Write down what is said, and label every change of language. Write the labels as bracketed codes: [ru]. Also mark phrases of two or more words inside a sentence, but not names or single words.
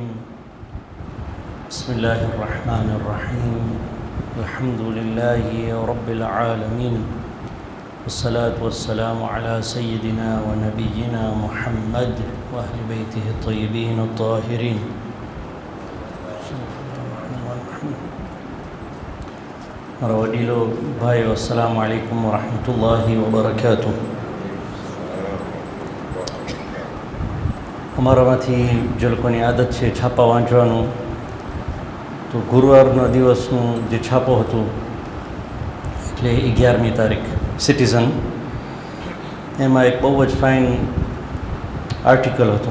[ar] بسم الله الرحمن الرحيم. الحمد لله رب العالمين، والصلاة والسلام على سيدنا ونبينا محمد وأهل بيته الطيبين الطاهرين. [gu] મારા વડીલો, ભાઈઓ, [ar] السلام عليكم ورحمة الله وبركاته. [gu] અમારામાંથી જે લોકોની આદત છે છાપા વાંચવાનું, તો ગુરુવારના દિવસનું જે છાપો હતું એટલે 11મી તારીખ સિટીઝન, એમાં એક બહુ જ [en] fine article [gu] હતું.